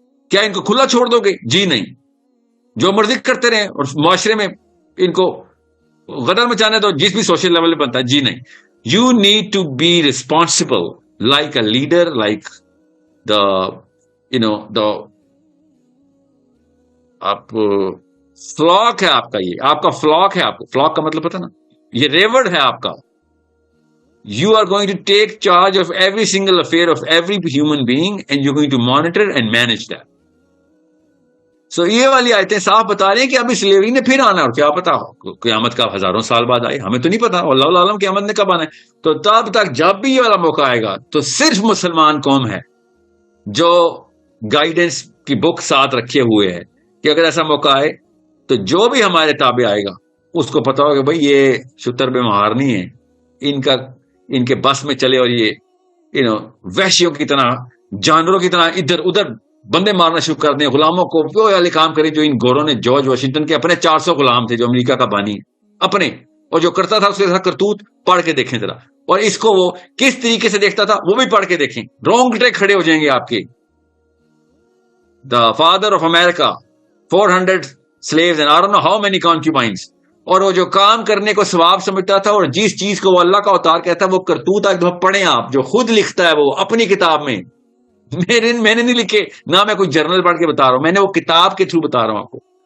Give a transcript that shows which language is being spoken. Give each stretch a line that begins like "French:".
Urdu: کیا ان کو کھلا چھوڑ دو گے؟ جی نہیں. جو مرضی کرتے رہیں اور معاشرے میں ان کو غدر مچانے دو جس بھی سوشل لیول پہ بنتا ہے؟ جی نہیں.
English: you need to be responsible like a leader, like the the آپ flock ہے آپ کا,
Urdu: یہ آپ کا فلاک ہے. آپ کو فلاک کا مطلب پتا نا, یہ ریورڈ ہے آپ کا.
English: You are going to take charge of every single affair of every human being and you're going to monitor and manage that.
Urdu: So یہ والی آیتیں صاف بتا رہے ہیں کہ ابھی سلیوری نے پھر آنا, اور کیا پتا قیامت کا ہزاروں سال بعد آئے, ہمیں تو نہیں پتا, اللہ عالم قیامت نے کب آنا ہے. تو تب تک جب بھی یہ والا موقع آئے گا تو صرف مسلمان قوم ہے جو گائیڈنس کی بک ساتھ رکھے ہوئے ہے کہ اگر ایسا موقع آئے تو جو بھی ہمارے تابع آئے گا اس کو پتا ہوگا بھائی یہ شتر بے مہار نہیں ہے, ان کے بس میں چلے اور یہ وحشیوں کی طرح جانوروں کی طرح ادھر ادھر بندے مارنا شروع کر دیں, غلاموں کو وہ والے کام کریں جو ان گوروں نے. جارج واشنگٹن کے اپنے 400 غلام تھے جو امریکہ کا بانی اپنے, اور جو کرتا تھا اس کے ساتھ کرتوت پڑھ کے دیکھیں ذرا, اور اس کو وہ کس طریقے سے دیکھتا تھا وہ بھی پڑھ کے دیکھیں. رونگٹے کھڑے ہو جائیں گے آپ کے.
English: the father of America, 400 slaves and I don't know how many concubines.
Urdu: اور وہ جو کام کرنے کو ثواب سمجھتا تھا، اور جس چیز کو وہ اللہ کا اوتار کہتا ہے وہ کرتوت ایک دفعہ پڑھیں آپ، جو خود لکھتا ہے وہ اپنی کتاب میں. میں نے نہیں لکھے، نہ میں کوئی جرنل پڑھ کے بتا رہا ہوں، میں نے وہ کتاب کے تھرو بتا رہا ہوں آپ کو.